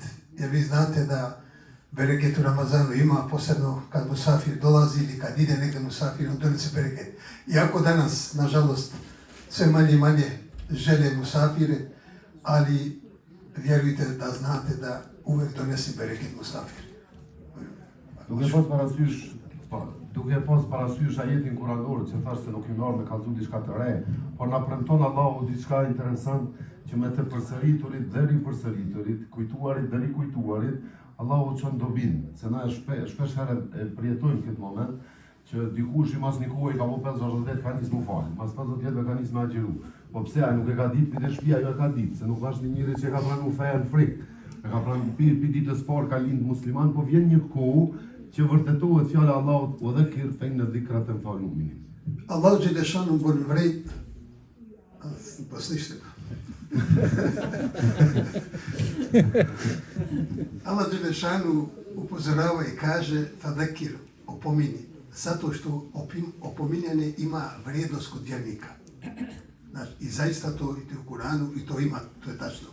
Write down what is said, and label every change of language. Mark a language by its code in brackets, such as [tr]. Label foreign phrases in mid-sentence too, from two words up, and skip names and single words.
[bs] Jer vi znate da bereket u Ramazanu ima, posebno kad musafir dolazi ili kad ide negdje musafir, on donese bereket. Iako danas, nažalost, sve manje i manje žele musafire, ali vjerujte da znate da uvek donesi bereket musafir. [sq] Duke pas parasysh ajetin kuranor që thashtë se nuk i marrë me kallëzu diçka të re, por na premton Allahu diçka interesant që me të përsëriturit dhe ripërsëriturit, kujtuarit dhe rikujtuarit, Allahu çon dobin, se na shpesh herë e përjetojmë këtë moment që dikush i mas një kohë i ka po 50-60 ka nis mu falë, mas 50 vjetëve ka nis me agjeru. Po pse ai nuk e ka ditë për shtëpia, jo e ka ditë, se nuk është një njëri që ka pranuar fenë frikë. E ka pranuar pi ditës parë ka lind musliman, po vjen një kohë që vërtetohet fjala e Allahut, [ar] "فذكر فإن الذكرى تنفع المؤمنين." [sq] Allahu Đelešanu bën vërejt, [bs] Allah Đelešanu upozorava i kaže fadakir, opomini, zato što opominjanje ima vrijednost kod vjernika. Znači, i zaista to i u Kuranu i to ima, to je tačno.